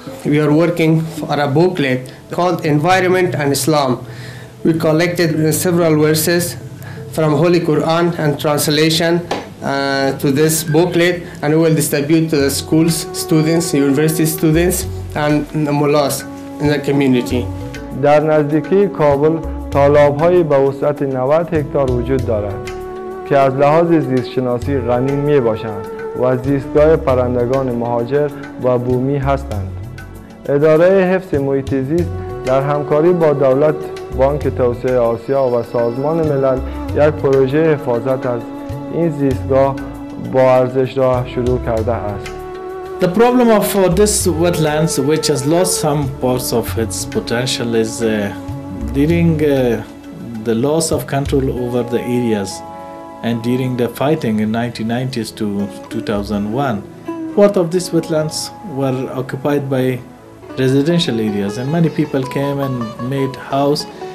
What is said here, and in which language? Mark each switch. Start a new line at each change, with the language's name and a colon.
English: We are working for a booklet called Environment and Islam. We collected several verses from Holy Quran and translation to this booklet, and we will distribute to the schools, students, university students, and the mullahs in the community.
Persian: در نزدیکی کابل تالاب‌هایی به وسعت 90 هکتار وجود دارد که از لحاظ زیستشناسی غنی میباشند و زیستگاه پرندگان مهاجر و بومی هستند. اداره حفظ محیط زیست در همکاری با دولت، بانک توسعه آسیا و سازمان ملل یک پروژه حفاظت از این زیستگاه با ارزش را شروع کرده است.
English: The problem of this wetlands, which has lost some parts of its potential, is during the loss of control over the areas and during the fighting in 1990s to 2001. Part of these wetlands were occupied by residential areas, and many people came and made house.